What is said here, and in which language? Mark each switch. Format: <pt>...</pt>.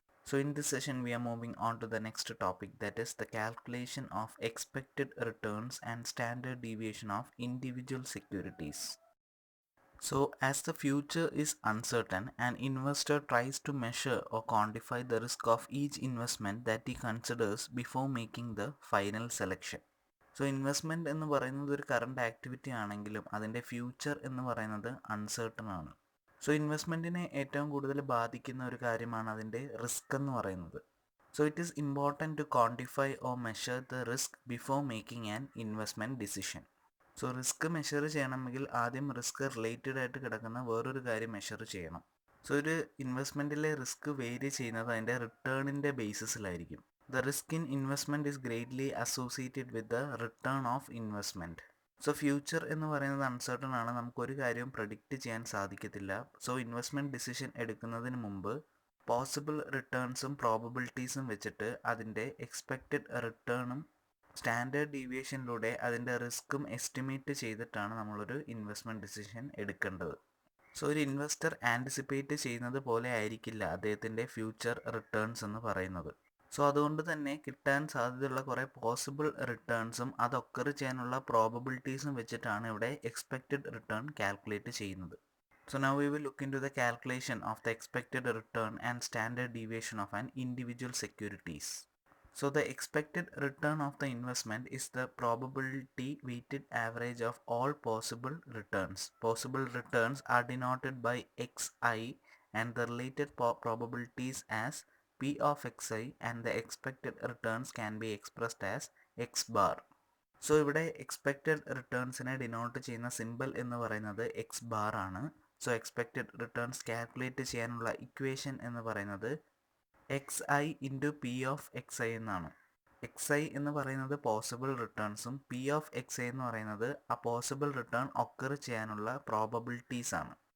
<en>So in this session we are moving on to the next topic, that is the calculation of expected returns and standard deviation of individual securities. So as the future is uncertain, an investor tries to measure or quantify the risk of each investment that he considers before making the final selection.</en> <ml>So investment എന്ന് പറയുന്നത് ഒരു current activity ആണെങ്കിലും അതിൻ്റെ future എന്ന് പറയുന്നത് Un Certain ആണ്. So ഇൻവെസ്റ്റ്മെൻറ്റിനെ ഏറ്റവും കൂടുതൽ ബാധിക്കുന്ന ഒരു കാര്യമാണ് അതിൻ്റെ റിസ്ക് എന്ന് പറയുന്നത്.</ml> <en>So it is important to quantify or measure the risk before making an investment decision.</en> <ml>So risk measure ചെയ്യണമെങ്കിൽ ആദ്യം റിസ്ക് റിലേറ്റഡ് ആയിട്ട് കിടക്കുന്ന വേറൊരു കാര്യം മെഷർ ചെയ്യണം. സോ ഒരു ഇൻവെസ്റ്റ്മെൻറ്റിലെ റിസ്ക് വേരി ചെയ്യുന്നത് അതിൻ്റെ റിട്ടേണിൻ്റെ ബേസിസിലായിരിക്കും.</ml> <en>The risk in investment is greatly associated with the return of investment.</en> <ml>So future എന്ന് പറയുന്നത് അൺസർട്ടൺ ആണ്, നമുക്കൊരു കാര്യവും പ്രഡിക്റ്റ് ചെയ്യാൻ സാധിക്കത്തില്ല. സോ ഇൻവെസ്റ്റ്മെൻറ്റ് ഡിസിഷൻ എടുക്കുന്നതിന് മുമ്പ് പോസിബിൾ റിട്ടേൺസും പ്രോബബിലിറ്റീസും വെച്ചിട്ട് അതിൻ്റെ എക്സ്പെക്റ്റഡ് റിട്ടേണും സ്റ്റാൻഡേർഡ് ഡീവിയേഷനിലൂടെ അതിൻ്റെ റിസ്ക്കും എസ്റ്റിമേറ്റ് ചെയ്തിട്ടാണ് നമ്മളൊരു ഇൻവെസ്റ്റ്മെൻറ്റ് ഡിസിഷൻ എടുക്കേണ്ടത്. സോ ഒരു ഇൻവെസ്റ്റർ ആൻറ്റിസിപ്പേറ്റ് ചെയ്യുന്നത് പോലെ ആയിരിക്കില്ല അദ്ദേഹത്തിൻ്റെ ഫ്യൂച്ചർ റിട്ടേൺസ് എന്ന് പറയുന്നത്. സോ അതുകൊണ്ട് തന്നെ കിട്ടാൻ സാധ്യതയുള്ള കുറേ പോസിബിൾ റിട്ടേൺസും അത് ഒക്കർ ചെയ്യാനുള്ള പ്രോബബിലിറ്റീസും വെച്ചിട്ടാണ് ഇവിടെ എക്സ്പെക്റ്റഡ് റിട്ടേൺ കാൽക്കുലേറ്റ് ചെയ്യുന്നത്.</ml> <en>So now we will look into the calculation of the expected return and standard deviation of an individual securities. So the expected return of the investment is the probability weighted average of all possible returns. Possible returns are denoted by xi and the related probabilities as p of xi, and the expected returns can be expressed as x bar.</en> <ml>So ഇവിടെ expected റിട്ടേൺസിനെ denote ചെയ്യുന്ന simple എന്ന് പറയുന്നത് X bar ആണ്. So expected returns calculate ചെയ്യാനുള്ള equation എന്ന് പറയുന്നത് X I into P of X I എന്നാണ്. X I എന്ന് പറയുന്നത് possible റിട്ടേൺസും P of X I എന്ന് പറയുന്നത് ആ പോസിബിൾ റിട്ടേൺ ഒക്കർ ചെയ്യാനുള്ള പ്രോബബിലിറ്റീസ് ആണ്.</ml>